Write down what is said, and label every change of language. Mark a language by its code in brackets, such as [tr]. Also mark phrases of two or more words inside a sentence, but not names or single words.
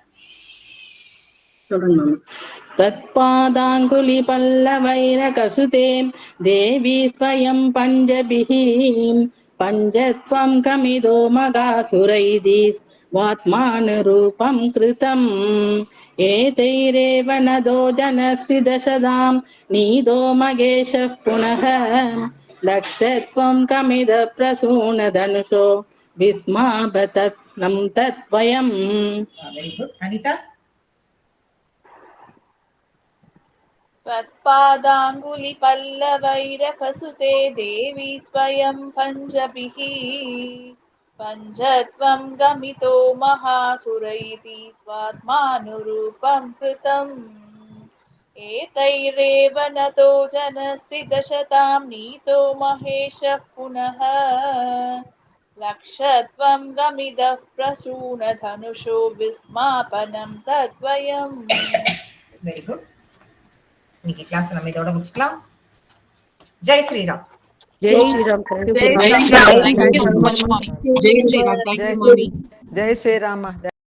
[sa] तत्पादाङ्गुलिपल्लवैरकसुते देवी स्वयं पञ्जभिः पञ्चत्वं कमिदो मगासुरैः स्वात्मानुरूपं कृतम् एतैरेव नदो जनश्रीदशदां नीदो मगेशः पुनः लक्षत्वं कमिद प्रसूनधनुषो विस्मापनं तत्वयम्. [en] very good. அனிதா [sa] त्वत्पादाङ्गुलिपल्लवैरकसुते देवी स्वयं पञ्जभिः पञ्चत्वं गमितो महासुरैति स्वात्मानुरूपं कृतम् एतैरेव नतो जनस्विदशतां नीतो महेशः पुनः लक्षत्वं गमिदः प्रसूनधनुषो विस्मापनं तद्वयम्. [en] very good. [ta] இன்னைக்கு கிளாஸ் நம்ம இதோட முடிச்சுக்கலாம். [hi] जय श्रीराम. जय श्रीराम. जय श्रीराम. [en] Thank you so much, Mommy. [hi] जय श्रीराम. [en] Thank you, Mommy. [hi] जय श्रीराम.